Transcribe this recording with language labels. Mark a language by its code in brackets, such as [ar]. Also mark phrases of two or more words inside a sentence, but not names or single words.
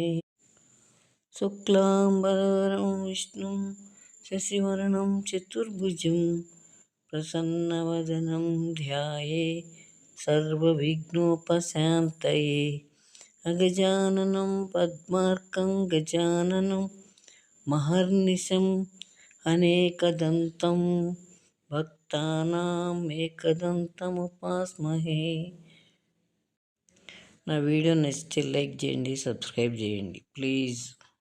[sa] शुक्लाम्बरधरं विष्णुं शशिवर्णं चतुर्भुजं प्रसन्नवदनं ध्याये सर्वविघ्नोपशान्तये। अगजाननं पद्मार्कं गजाननं महर्निशम् अनेकदन्तं भक्तानाम् एकदन्तमुपास्महे। [te] నా వీడియో నచ్చితే లైక్ చేయండి, సబ్స్క్రైబ్ చేయండి ప్లీజ్.